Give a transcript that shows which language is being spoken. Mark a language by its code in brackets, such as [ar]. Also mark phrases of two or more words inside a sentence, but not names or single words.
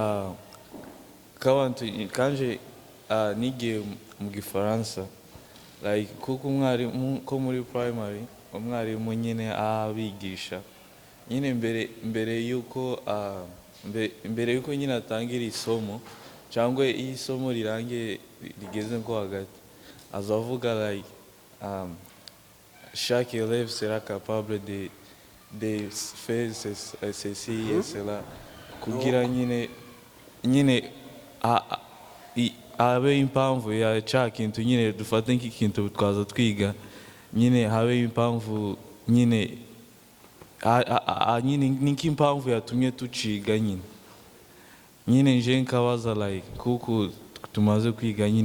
[rw] kanje nigiye mu Gifaransa, like kuko umwarimu ko muri primary umwarimu nyine abigisha nyine mbere yuko nyine atangira isomo cyangwa isomo rirangiye rigeze nko hagati, azavuga like [fr] chaque élève sera capable de faire ceci et cela, [rw] kugira nyine habe impamvu ya cha kintu nyine dufate nk'ikintu twaza twiga, nyine habe impamvu nyine n'impamvu yatumye tuciga nyine nje nkabaza like kuko tumaze kwiga nyine